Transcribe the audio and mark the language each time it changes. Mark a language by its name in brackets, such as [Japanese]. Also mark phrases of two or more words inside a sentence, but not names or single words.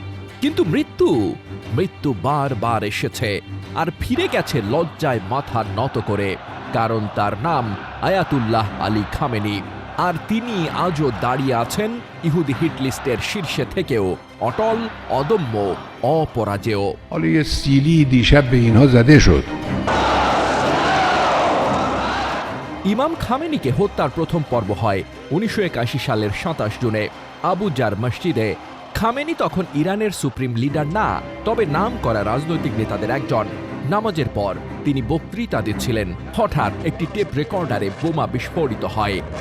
[Bangla] কিন্তু মৃত্যু বারবার এসেছে, আর ফিরে গেছে লজ্জায় মাথা নত করে। কারণ তার নাম আয়াতুল্লাহ আলী খামেনি, আর তিনি আজও দাঁড়িয়ে আছেন ইহুদি হিটলিস্টের শীর্ষে থেকেও অটল, অদম্য, অপরাজেয়। [Persian] حالا یه سیلی دیشب به اینها زده شد. [Bangla] ইমাম খামেনিকে হত্যার প্রথম পর্ব হয় 1981 সালের 27 জুনে আবু জার মসজিদে। খামেনি তখন ইরানের [English] supreme leader [Bangla] না, তবে নাম করা রাজনৈতিক নেতাদের একজন। নামাজের পর তিনি বক্তৃতা দিচ্ছিলেন, হঠাৎ একটি [English] tape recorder [Bangla] বোমা বিস্ফোরিত হয়।